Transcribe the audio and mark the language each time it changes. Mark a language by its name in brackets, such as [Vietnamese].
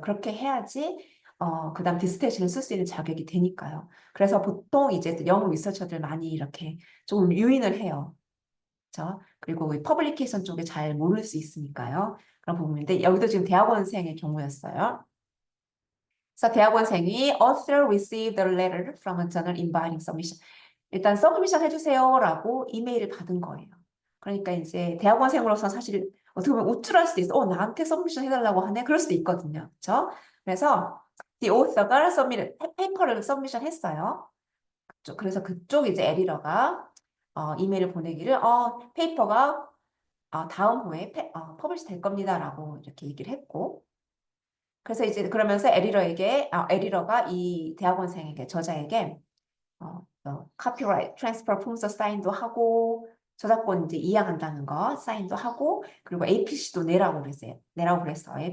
[Korean] 그렇게 해야지 그다음 디스테이션을 쓸 수 있는 자격이 되니까요. 그래서 보통 이제 영어 리서처들 많이 이렇게 조금 유인을 해요. 그렇죠? 그리고 이 퍼블리케이션 쪽에 잘 모를 수 있으니까요. 그런 부분인데 여기도 지금 대학원생의 경우였어요. 그래서 대학원생이 [English] author received a letter from a journal inviting submission. [Korean] 일단 서브미션 해주세요라고 이메일을 받은 거예요. 그러니까 이제 대학원생으로서 사실 어떻게 보면 우쭐할 수도 있어. 나한테 서브미션 해달라고 하네. 그럴 수도 있거든요. 그렇죠? 그래서 the author가 페이퍼를 서브미션 했어요. 그래서 그쪽 이제 에디터가 이메일을 보내기를 페이퍼가 다음 호에 퍼블리시 될 겁니다라고 이렇게 얘기를 했고 그래서 이제 그러면서 에디터가 이 대학원생에게 저자에게 카피라이트 트랜스퍼 품서 사인도 하고 저작권 이제 이양한다는 거 사인도 하고 그리고 APC도 내라고 그랬어요.